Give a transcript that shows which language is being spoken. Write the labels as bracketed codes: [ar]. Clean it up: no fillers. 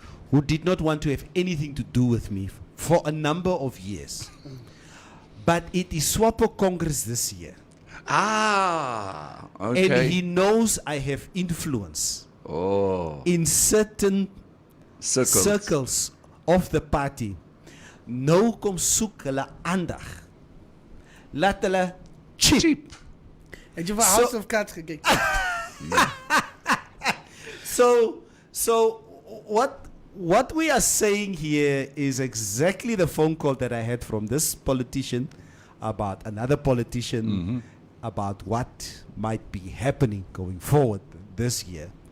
[en] who did not want to have anything to do with me for a number of years. But it is SWAPO Congress this year. Ah. Okay. And he knows I have influence in certain circles of the party. [af] Nou kom soek hulle aandag. Laat hulle cheap. Het jy vir House of Cards gekyk? [en] So what we are saying here is exactly the phone call that I had from this politician about another politician about what might be happening going forward this year.